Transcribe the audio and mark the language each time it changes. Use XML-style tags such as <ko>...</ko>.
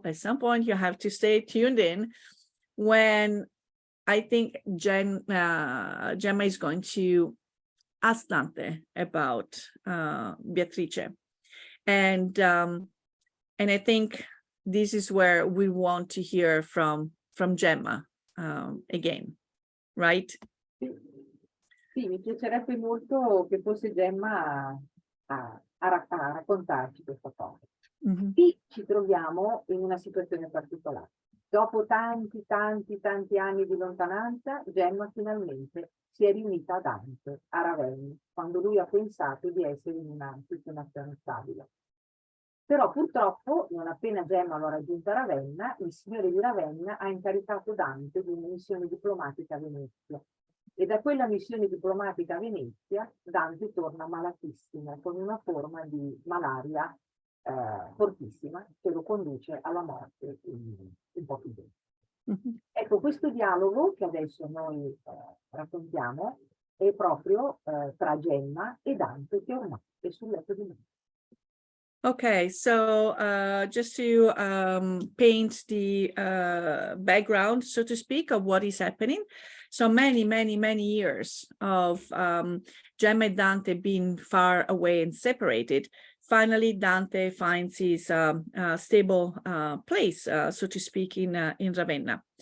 <en>At some point, you have to stay tuned in when I think Gemma is going to ask Dante about Beatrice. And I think this is where we want to hear from Gemma again, right?</en> <it>Sì, mi piacerebbe molto che fosse Gemma a raccontarci questa cosa. Mm-hmm. Qui ci troviamo in una situazione particolare. Dopo tanti anni di lontananza, Gemma finalmente si è riunita a Dante, a Ravenna, quando lui ha pensato di essere in una situazione stabile. Però purtroppo, non appena Gemma l'ha raggiunta a Ravenna, il signore di Ravenna ha incaricato Dante di una missione diplomatica a Venezia. E da quella missione diplomatica a Venezia, Dante torna malatissimo, con una forma di malaria fortissima, che lo conduce alla morte in pochi giorni. Mm-hmm. Ecco, questo dialogo che adesso noi raccontiamo è proprio tra Gemma e Dante, che ormai è sul letto di morte.</it> <en>Okay, so just to paint the background, so to speak, of what is happening. So many years of Gemma and Dante being far away and separated. Finally, Dante finds his stable place, so to speak, in Ravenna.</en>